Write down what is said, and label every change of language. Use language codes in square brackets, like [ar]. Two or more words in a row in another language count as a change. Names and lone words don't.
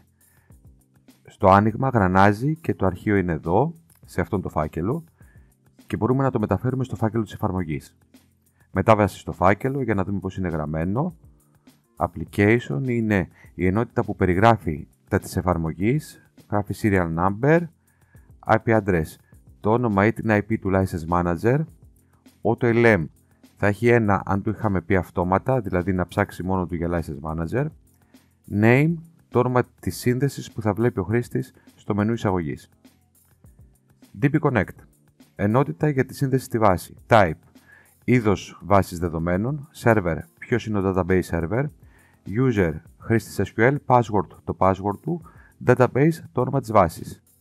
[el] Στο άνοιγμα γρανάζει και το αρχείο είναι εδώ, σε αυτόν το φάκελο, και μπορούμε να το μεταφέρουμε στο φάκελο της εφαρμογής. Μετάβαση στο φάκελο για να δούμε πώς είναι γραμμένο. Application είναι η ενότητα που περιγράφει τα της εφαρμογής, γράφει [en] serial number, IP address, [el] το όνομα ή την IP του [en] license manager, [el] AutoLM θα έχει ένα αν του είχαμε πει αυτόματα, δηλαδή να ψάξει μόνο του για [en] license manager, [el] name, το όνομα της σύνδεσης που θα βλέπει ο χρήστης στο μενού εισαγωγής. DB Connect, ενότητα για τη σύνδεση στη βάση, type, είδος βάσης δεδομένων, server, ποιος είναι ο [en] database server, [el] user, χρήστης SQL, password, το password του, database, το όνομα της βάσης.